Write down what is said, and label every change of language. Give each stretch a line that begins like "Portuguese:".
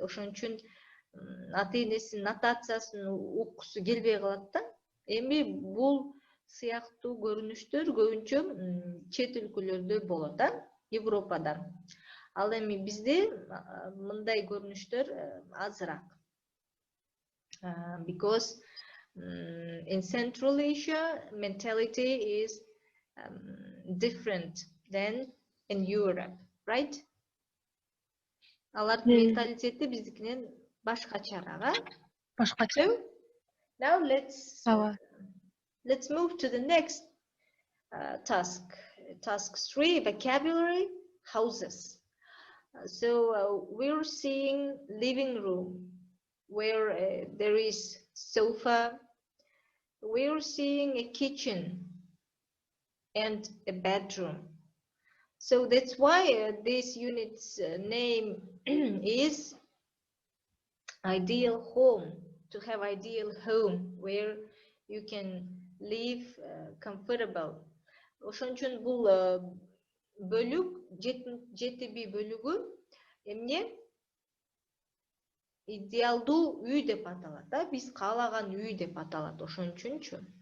Kyrgyz: Ошон үчүн ата-энесинин нотациясын уккусу келбей калат да. Эми бул сыяктуу көрүнүштөр көбүнчө чет өлкөлөрдө болот да, Европада. Ал эми бизде мындай көрүнүштөр азыраак.
English: Because in Central Asia, mentality is different than in Europe, right?
Kyrgyz: Алардын менталитети биздикинен башкачараак. Башкача.
English: So now let's move to the next task. Task 3, vocabulary, houses. So we're seeing living room where there is sofa. We're seeing a kitchen and a bedroom. So that's why this unit's name is ideal home, to have ideal home where you can live comfortable.
Kyrgyz: Ошон үчүн бул бөлүк, 7 бөлүгү эмне? Идеалдуу үй деп аталат да, биз каалаган үй деп аталат. Ошон үчүнчү.